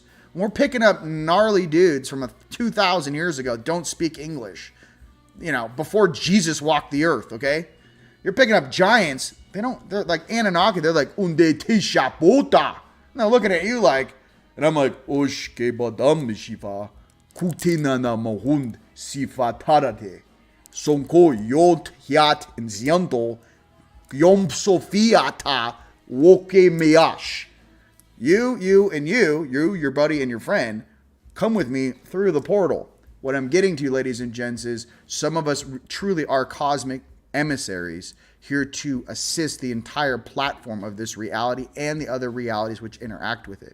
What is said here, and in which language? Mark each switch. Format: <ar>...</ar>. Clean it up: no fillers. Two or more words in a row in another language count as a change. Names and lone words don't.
<en>We're picking up gnarly dudes from 2,000 years ago. Don't speak English. Before Jesus walked the earth, okay? You're picking up giants. They're like Anunnaki. They're like, unde tisha puta. And they're looking at you and I'm like, oshke badam shifa. Kutina na mahund sifa tarate. Sonko yot hiat in zianto. Yom sofiata woke meash. You, and you, your buddy and your friend, come with me through the portal. What I'm getting to, ladies and gents, is some of us truly are cosmic emissaries here to assist the entire platform of this reality and the other realities which interact with it.</en>